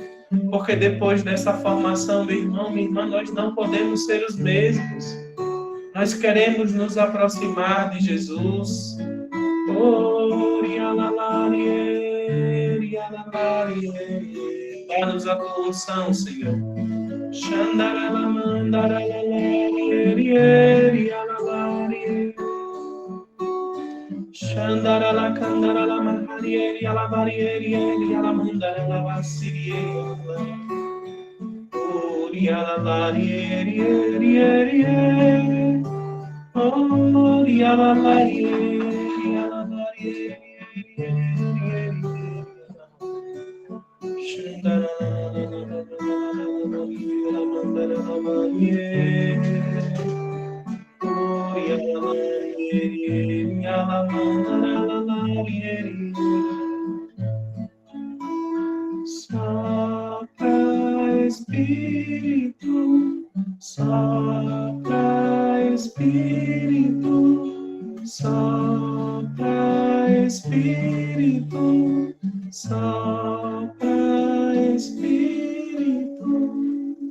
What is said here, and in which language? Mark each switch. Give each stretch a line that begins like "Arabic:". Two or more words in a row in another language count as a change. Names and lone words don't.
Portuguese: Porque depois dessa formação, meu irmão, minha irmã, nós não podemos ser os mesmos. Nós queremos nos aproximar de Jesus. Dá-nos a tua unção, Senhor. Shandarala kandarala maharieri ala barieri ala mandarala vasirieri ori ala barieri ori ala barieri ala barieri shandarala ala mandarala barieri ori ala Sopra Espírito, sopra Espírito, sopra Espírito, sopra Espírito.